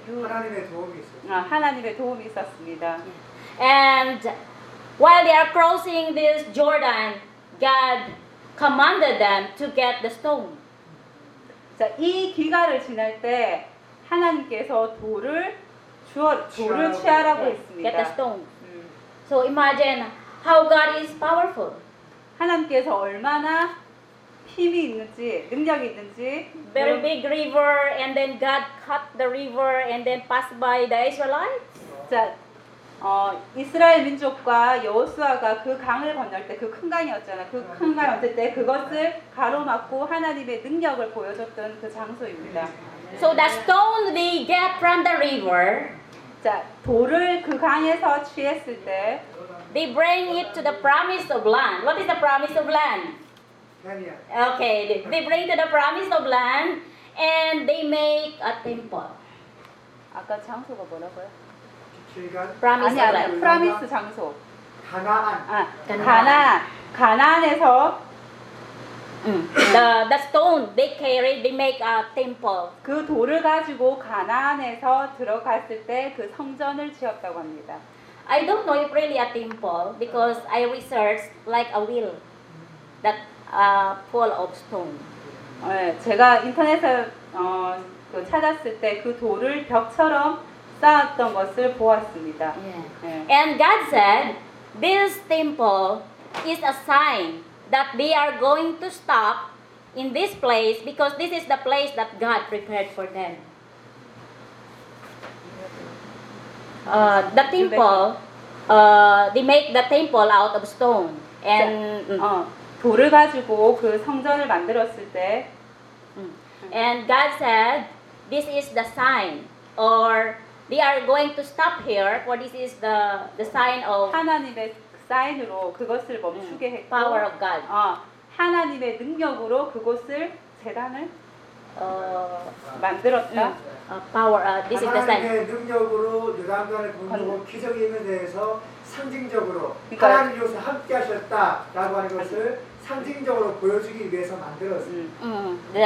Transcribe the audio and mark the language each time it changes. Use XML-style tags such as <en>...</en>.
<ko>하나님의 도움이 있어요. 하나님의 도움이 있었습니다.</ko> <en>And while they are crossing this Jordan, God commanded them to get the stone.</en> <ko>자, 이 기갈을 지날 때 하나님께서 돌을 취하라고 했습니다.</ko> <en>Get the stone. So imagine how God is powerful.</en> <ko>하나님께서 얼마나 힘이 있는지 능력이 있는지</ko> <en>very big river and then God cut the river and then passed by the Israelites.</en> <ko>자, 이스라엘 민족과 여호수아가 그 강을 건널 때 그 큰 강이었잖아. 그 큰 강 건널 때 그것을 가로막고 하나님의 능력을 보여줬던 그 장소입니다.</ko> <en>So the stone they get from the river.</en> <ko>자, 돌을 그 강에서 취했을 때</ko> <en>they bring it to the promise of land. What is the promise of land? Okay, they bring to the promise of land and they make a temple.</en> <ko>아까 장소가 뭐라고요? 프라미스 아니, 아니, 프라미스 장소. 가나안. 가나안에서</ko> <en>the stone they carry they make a temple.</en> <ko>그 돌을 가지고 가나안에서 들어갔을 때 그 성전을 지었다고 합니다.</ko> <en>I don't know if really a temple because I researched like a wheel that full of stone.</en> <ko>제가 인터넷에 그 찾았을 때 그 돌을 벽처럼 쌓았던 것을 보았습니다.</ko> <en>Yeah. And God said, this temple is a sign that they are going to stop in this place because this is the place that God prepared for them. The temple, they make the temple out of stone. And</en> <ko>돌을 가지고 그 성전을 만들었을 때</ko> <en>And God said, this is the sign or they are going to stop here for this is the sign of</en> <ko>하나님의 사인으로 그것을 멈추게 했고</ko> <en>Power of God.</en> <ko>하나님의 능력으로 그곳을 제단을 만들었다.</ko> <en>Power, this is the sign.</en> <ko>하나님의 능력으로 요단강을 건너고 기적의 힘에 대해서 상징적으로 그러니까, 하나님께서 함께 하셨다라고 하는 것을 상징적으로 보여주기 위해서 만들었어요.</ko>